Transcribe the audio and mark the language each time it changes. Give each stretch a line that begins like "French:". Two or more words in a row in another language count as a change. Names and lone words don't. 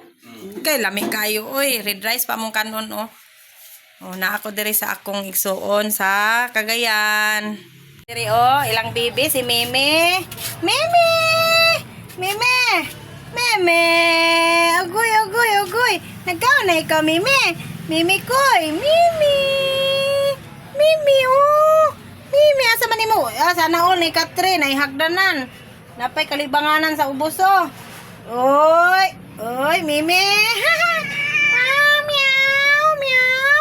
Cebuano: Kay lami kayo oy,
English: red rice
Cebuano: pa mong kanon oh. Na ako diri sa akong igsuon sa Cagayan. Diri ilang bibi si Meme. Meme! Meme! Meme! Agoy, agoy, agoy. Nagkaon na ikaw, Meme. Meme koy. Meme! Meme, oh. Meme, asa man mo?
Filipino: Sana all
Cebuano: ni Katrin ay hagdanan. Napay kalibanganan sa ubos, oh. Oy! Oy, Meme! Meow, meow.